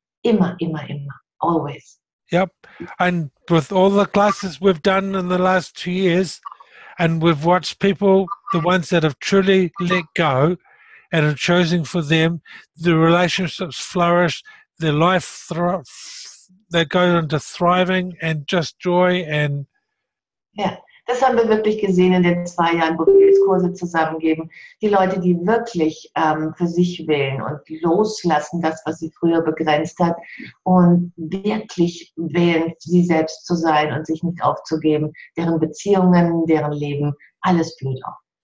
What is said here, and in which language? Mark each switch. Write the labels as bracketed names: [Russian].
[German] Immer, immer, immer. [English] Always. Yep. And with all the classes we've done in the last 2 years, and we've watched people, the ones that have truly let go and are choosing for them, the relationships flourish, their life they go into thriving and just joy and [German] ja, das haben wir wirklich gesehen in den 2 Jahren, wo wir jetzt Kurse zusammengeben. Die Leute, die wirklich für sich wählen und loslassen, das, was sie früher begrenzt hat und wirklich wählen, sie selbst zu sein und sich nicht aufzugeben, deren Beziehungen, deren Leben, alles blüht auf.